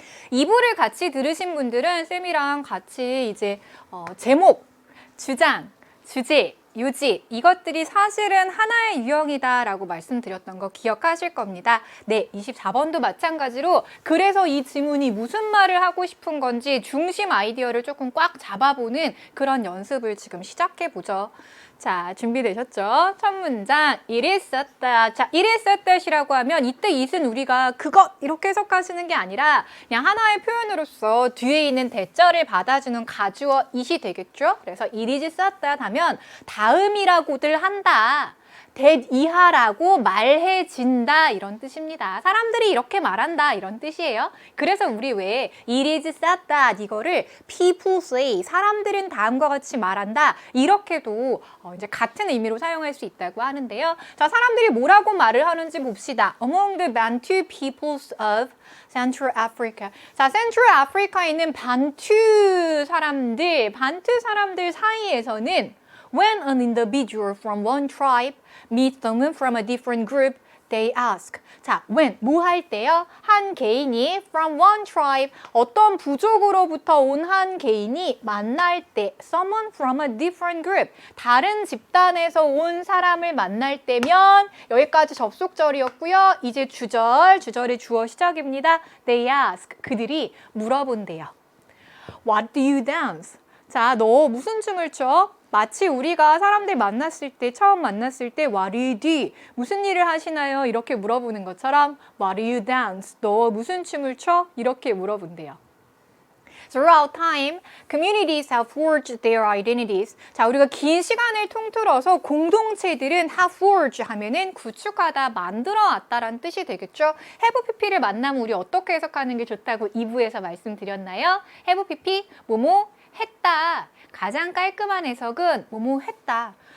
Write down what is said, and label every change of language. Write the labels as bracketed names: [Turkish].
[Korean] 2부를 같이 들으신 분들은 쌤이랑 같이 이제 제목, 주장, 주제, 요지 이것들이 사실은 하나의 유형이다라고 말씀드렸던 거 기억하실 겁니다. 네, 24번도 마찬가지로 그래서 이 지문이 무슨 말을 하고 싶은 건지 중심 아이디어를 조금 꽉 잡아보는 그런 연습을 지금 시작해보죠. 자, 준비되셨죠? 첫 문장, [English] it is so that. [Korean] 자, [English] it is so that [Korean] 이라고 하면 이때 it은 우리가 그것 이렇게 해석하시는 게 아니라 그냥 하나의 표현으로서 뒤에 있는 대절을 받아주는 가주어 it이 되겠죠? 그래서 [English] it is so that [Korean] 하면 다음이라고들 한다. that 이하라고 말해진다 이런 뜻입니다. 사람들이 이렇게 말한다 이런 뜻이에요. 그래서 우리 왜 [English] it is said that [Korean] 이거를 [English] people say [Korean] 사람들은 다음과 같이 말한다 이렇게도 이제 같은 의미로 사용할 수 있다고 하는데요. 자, 사람들이 뭐라고 말을 하는지 봅시다. [English] Among the Bantu peoples of Central Africa. [Korean] 자, Central Africa에 있는 반투 사람들 사이에서는 [English] When an individual from one tribe meets someone from a different group, they ask. [Korean] 자, when, 뭐 할 때요? 한 개인이 [English] from one tribe, [Korean] 어떤 부족으로부터 온 한 개인이 만날 때 [English] someone from a different group, [Korean] 다른 집단에서 온 사람을 만날 때면 여기까지 접속절이었고요. 이제 주절의 주어 시작입니다. [English] They ask, [Korean] 그들이 물어본대요. [English] What do you dance? [Korean] 자, 너 무슨 춤을 춰? 마치 우리가 사람들 만났을 때, 처음 만났을 때 [English] What do you do? [Korean] 무슨 일을 하시나요? 이렇게 물어보는 것처럼 [English] What do you dance? [Korean] 너 무슨 춤을 춰? 이렇게 물어본대요. [English] Throughout time, communities have forged their identities. [Korean] 자, 우리가 긴 시간을 통틀어서 공동체들은 [English] have forged [Korean] 하면은 구축하다, 만들어 왔다라는 뜻이 되겠죠. have pp를 만나면 우리 어떻게 해석하는 게 좋다고 2부에서 말씀드렸나요? have pp, 뭐뭐 했다. 가장 깔끔한 해석은 뭐뭐 했다.